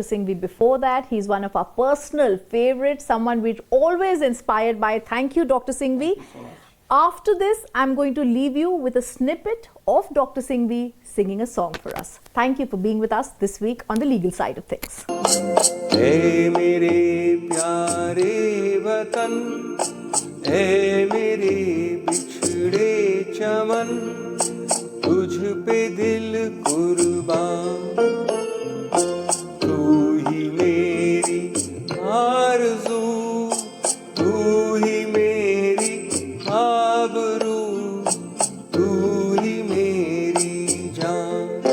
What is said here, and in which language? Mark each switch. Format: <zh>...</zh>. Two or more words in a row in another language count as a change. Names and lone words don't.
<en>Singhvi before that. He's one of our personal favorites, someone we're always inspired by. Thank you, Dr. Singhvi. After this, I'm going to leave you with a snippet of Dr. Singhvi singing a song for us. Thank you for being with us this week on The Legal Side of Things.</en> <hi>हे मेरे प्यारे वतन, हे मेरे बिछड़े चमन, तुझ पे दिल कुर्बान, तू ही मेरी आरज़ू, तू ही मेरी आबरू, तू ही मेरी जान।</hi>